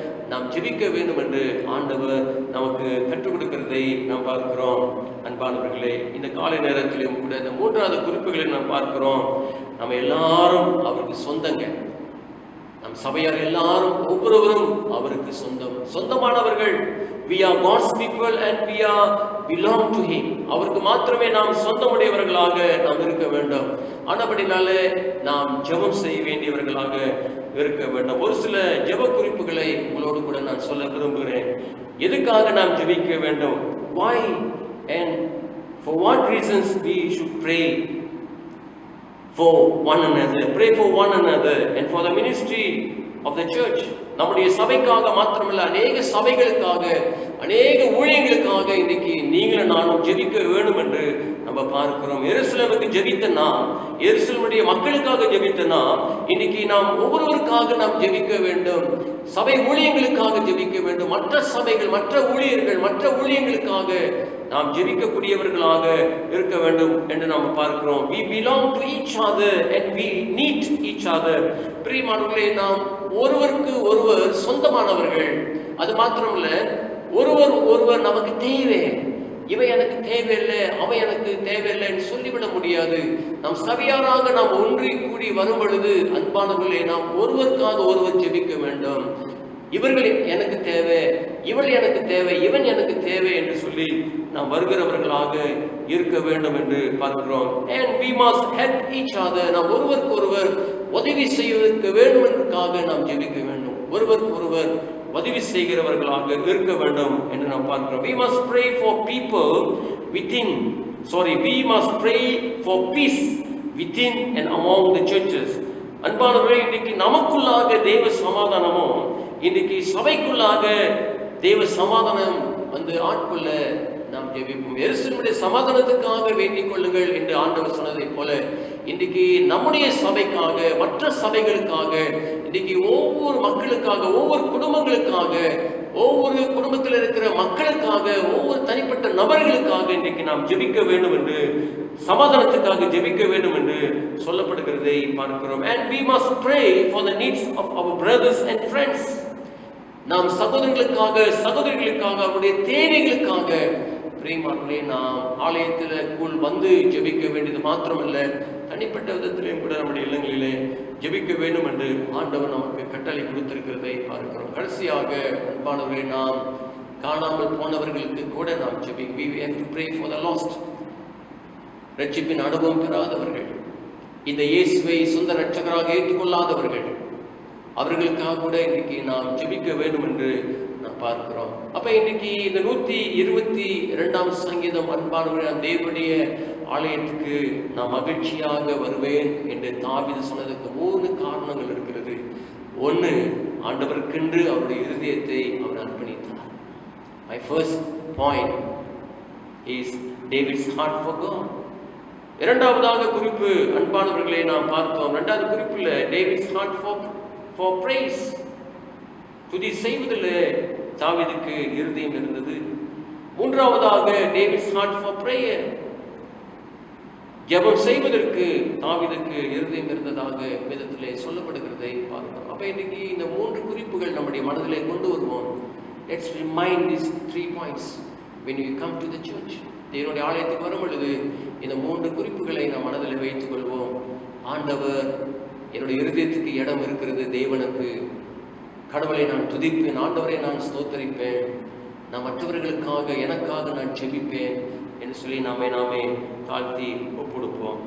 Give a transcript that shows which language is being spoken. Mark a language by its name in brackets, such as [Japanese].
[Tamil] நாம் ஜெபிக்க வேண்டும் என்று ஆண்டவர் நமக்கு கற்றுக் கொடுக்கிறதை நாம் பார்க்கிறோம். அன்பானவர்களே, இந்த காலை நேரத்திலும் கூட இந்த மூன்றாவது குறிப்புகளை நாம் பார்க்கிறோம். நம்ம எல்லாரும் அவருக்கு சொந்தங்க. நம் சபையார் எல்லாரும் ஒவ்வொருவரும் அவருக்கு சொந்தமானவர்கள். [English] We are God's people and we are belong to Him. [Tamil] அவருக்கு மாத்திரமே நாம் சொந்தமுடையவர்களாக நாம் இருக்க வேண்டும். ஆனபடினாலே நாம் ஜெபம் செய்ய வேண்டியவர்களாக இருக்க வேண்டும். ஒரு சில ஜெப குறிப்புகளை உங்களோடு கூட நான் சொல்ல விரும்புகிறேன். எதுக்காக நாம் ஜெபிக்க வேண்டும்? [English] Why and for what reasons we should pray for one another, pray for one another and for the ministry of the church. [Tamil] நம்முடைய சபைக்காக மாத்திரமல்ல, அநேக சபைகளுக்காக, அநேக ஊழியங்களுக்காக இன்றைக்கு நீங்களும் நானும் ஜெபிக்க வேண்டும் என்று நம்ம பார்க்கிறோம். எருசலேமுக்கு ஜெபித்த நாம், எருசலேமுடைய மக்களுக்காக ஜெபித்த நாம், இன்னைக்கு நாம் ஒவ்வொருவருக்காக நாம் ஜெபிக்க வேண்டும். சபை ஊழியங்களுக்காக ஜெபிக்க வேண்டும். மற்ற சபைகள், மற்ற ஊழியர்கள், மற்ற ஊழியங்களுக்காக நாம் ஜெபிக்கக்கூடியவர்களாக இருக்க வேண்டும் என்று நாம் பார்க்கிறோம். [English] We belong to each other and we need each other. [Tamil] பிரியமானவர்களே, நாம் ஒருவருக்கு ஒருவர் சொந்தமானவர்கள். அது மாத்திரமல்ல, ஒருவர் நமக்கு தேவை. இவை எனக்கு தேவையில்லை, அவை எனக்கு தேவையில்லைன்னு சொல்லிவிட முடியாது. நாம் சபையாராக நாம் ஒன்றி கூடி வரும் பொழுது அன்பானவர்களே, நாம் ஒருவருக்காக ஒருவர் ஜெபிக்க வேண்டும். இவர்கள் எனக்கு தேவை, இவள் எனக்கு தேவை, இவன் எனக்கு தேவை என்று சொல்லி நாம் வருகிறவர்களாக இருக்க வேண்டும் என்று பார்க்கிறோம். [English] And we must help each other. [Tamil] நாம் ஒருவருக்கு ஒருவர் உதவி செய்வதற்கு வேண்டும் என்பதற்காக நாம் ஜெபிக்க வேண்டும். ஒருவருக்கு ஒருவர் உதவி செய்கிறவர்களாக இருக்க வேண்டும் என்று நாம் பார்க்கிறோம். [English] We must pray for people within. We must pray for peace within and among the churches. [Tamil] அன்பானவர்களே, இன்னைக்கு நமக்குள்ளாக தேவ சமாதானமும், இன்னைக்கு சபைக்குள்ளாக தேவ சமாதானம் வந்து ஆட்கொள்ள நாம் ஜெபிப்போம். எருசலேமுடைய சமாதானத்துக்காக வேண்டிக் கொள்ளுங்கள் என்று ஆண்டவர் சொன்னதை போல இன்றைக்கு நம்முடைய சபைக்காக, மற்ற சபைகளுக்காக, இன்றைக்கு ஒவ்வொரு மக்களுக்காக, ஒவ்வொரு குடும்பங்களுக்காக, ஒவ்வொரு குடும்பத்தில் இருக்கிற மக்களுக்காக, ஒவ்வொரு தனிப்பட்ட நபர்களுக்காக இன்றைக்கு நாம் ஜெபிக்க வேண்டும் என்று, சமாதானத்துக்காக ஜெபிக்க வேண்டும் என்று சொல்லப்படுகிறதை பார்க்கிறோம். [English] And we must pray for the needs of our brothers and friends. [Tamil] நாம் சகோதரிகளுக்காக அவருடைய தேவைகளுக்காக பிரியமானவர்களே, நாம் ஆலயத்திற்குள் வந்து ஜெபிக்க வேண்டியது மாத்திரமல்ல, தனிப்பட்ட விதத்திலேயும் கூட நம்முடைய இல்லங்களிலே ஜெபிக்க வேண்டும் என்று ஆண்டவர் நமக்கு கட்டளை கொடுத்திருக்கிறதை பார்க்கிறோம். கடைசியாக அன்பானவர்களே, நாம் காணாமல் போனவர்களுக்கு கூட நாம் [English] we have to pray for the lost. [Tamil] ரட்சிப்பின் அனுபவம் பெறாதவர்கள், இந்த இயேசுவை சொந்த ரட்சகராக ஏற்றுக்கொள்ளாதவர்கள், அவர்களுக்காக கூட இன்னைக்கு நாம் ஜெபிக்க வேண்டும் என்று நாம் பார்க்கிறோம். அப்ப இன்னைக்கு இந்த 122ஆம் சங்கீதம், அன்பானவர்கள், தேவனுடைய ஆலயத்துக்கு நான் மகிழ்ச்சியாக வருவேன் என்று தாவீது சொன்னதுக்கு 3 காரணங்கள் இருக்கிறது. 1, ஆண்டவருக்கென்று அவருடைய இருதயத்தை அவர் அர்ப்பணித்தார். [English] My first point is David's heart for God. [Tamil] இரண்டாவதாக குறிப்பு, அன்பானவர்களை நாம் பார்த்தோம். இரண்டாவது குறிப்பில் [English] David's heart for praise. [Tamil] துதி செய்வதில் தாவீதுக்கு இருதயம் இருந்தது. மூன்றாவதாக [English] David's heart for prayer. [Tamil] ஜெபம் செய்வதற்கு தாவீதுக்கு இருதயம் இருந்ததாக வேதத்திலே சொல்லப்படுகிறதை பார்க்கிறோம். அப்ப இன்னைக்கு இந்த 3 குறிப்புகள் நம்முடைய மனதிலே கொண்டு வருவோம். [English] Let's remind these 3 points when you come to the church. [Tamil] தேவனுடைய ஆலயத்துக்கு வரும் பொழுது இந்த 3 குறிப்புகளை நாம் மனதில் வைத்துக் கொள்வோம். ஆண்டவர், என்னுடைய இருதயத்துக்கு இடம் இருக்கிறது தேவனுக்கு. கடவுளை நான் துதிப்பேன், ஆண்டவரை நான் ஸ்தோத்தரிப்பேன், நான் மற்றவர்களுக்காக, எனக்காக நான் ஜெபிப்பேன் என்று சொல்லி நாமே தாழ்த்தி ஒப்புடுப்போம்.